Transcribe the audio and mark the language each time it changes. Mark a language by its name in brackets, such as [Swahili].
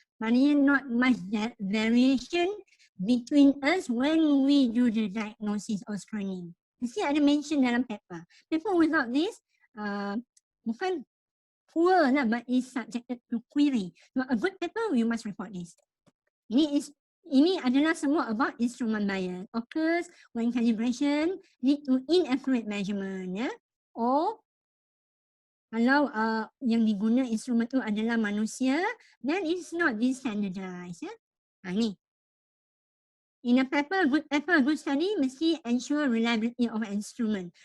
[English] Maknanya not much variation between us when we do the diagnosis or screening. Mesti ada mention dalam paper. Paper without this, bukan poor lah, but is subjected to query. So a good paper, you must report this. [Malay] Ini adalah semua about instrument bias. [English] Occurs when calibration lead to inaccurate measurement, ya. [Malay] Or kalau yang diguna instrumen tu adalah manusia, then it's not this standardized, ya. Ni. [English] In a paper, good study mesti ensure reliability of an instrument.